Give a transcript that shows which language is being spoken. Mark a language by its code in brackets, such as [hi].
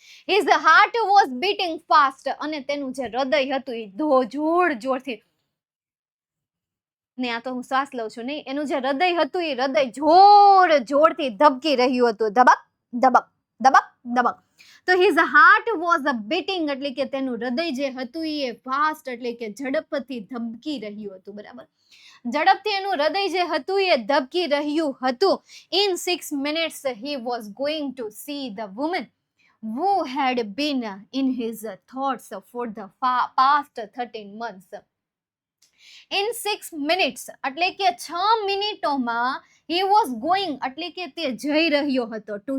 [en] His heart was beating fast. [gu] અને તેનું જે હૃદય હતું એ જોર જોરથી, ને આ તો હું શ્વાસ લઉં છું નહીં, એનું જે હૃદય હતું એ હૃદય જોર જોરથી ધબકી રહ્યું હતું. ધબક ધબક ધબક ધબક. તો [en] his heart was beating [gu] એટલે કે તેનું હૃદય જે હતું એ ફાસ્ટ એટલે કે ઝડપથી ધબકી રહ્યું હતું, બરાબર. ઝડપથી એનું હૃદય જે હતું એ ધબકી રહ્યું હતું. [en] In 6 minutes he was going to see the woman who had been in his thoughts for the past 13 months. In 6 minutes [gu] એટલે કે 6 મિનિટોમાં [en] he was going [gu] એટલે કે તે જઈ રહ્યો હતો.